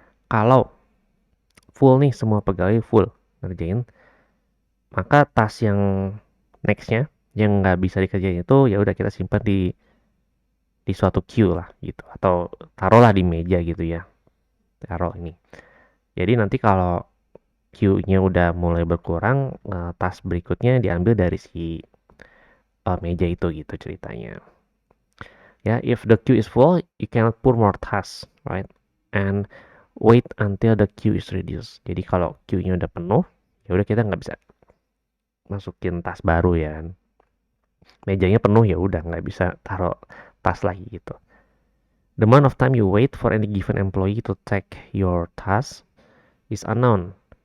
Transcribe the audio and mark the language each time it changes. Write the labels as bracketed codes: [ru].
[id] Kalau full nih, semua pegawai full ngerjain, maka task yang nextnya yang nggak bisa dikerjain itu ya udah kita simpan di suatu queue lah gitu, atau taruhlah di meja gitu ya, taruh ini. Jadi nanti kalau queue-nya udah mulai berkurang, task berikutnya diambil dari si meja itu gitu ceritanya. [en] Ya, if the queue is full, you cannot put more tasks, right? And wait until the queue is reduced. [id] Jadi kalau queue-nya udah penuh, ya udah kita nggak bisa masukin task baru ya kan. Mejanya penuh ya udah nggak bisa taruh task lagi gitu. [en] The amount of time you wait for any given employee to take your task is unknown.